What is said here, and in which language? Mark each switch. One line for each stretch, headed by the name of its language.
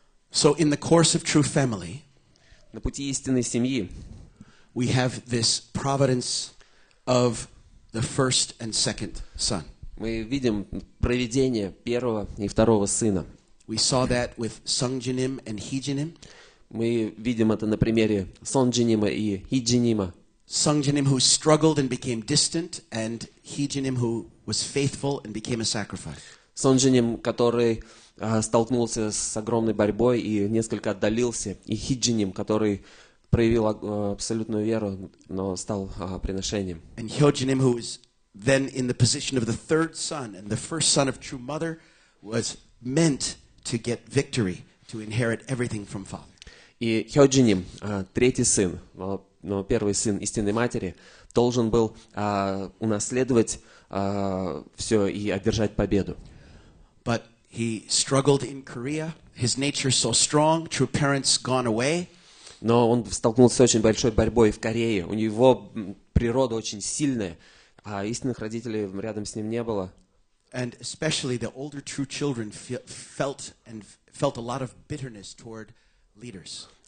English: So in the course of true family,
Russian: На пути истинной семьи
English: we have this providence of the first and second son.
Russian: мы видим провидение первого и второго сына.
English: We saw that with Sungjinim and Heejinim.
Russian: Мы видим это на примере Сонджинима и Хиджинима.
English: Sungjanim who struggled and became distant, and Heejanim who was faithful and became a sacrifice.
Russian: Сонджинем, который столкнулся с огромной борьбой и несколько отдалился, и Хиджинем, который проявил абсолютную веру, но стал приношением.
English: And Hyojanim who was then in the position of the third son, and the first son of true mother was meant to get victory, to inherit everything from father.
Russian: И Хёджиним, третий сын, но первый сын истинной матери, должен был унаследовать все и одержать победу.
English: But he struggled in Korea. His nature so strong. True parents gone away.
Russian: Но он столкнулся с очень большой борьбой в Корее. У него природа очень сильная, а истинных родителей рядом с ним не было.
English: And especially the older true children felt a lot of bitterness toward leaders.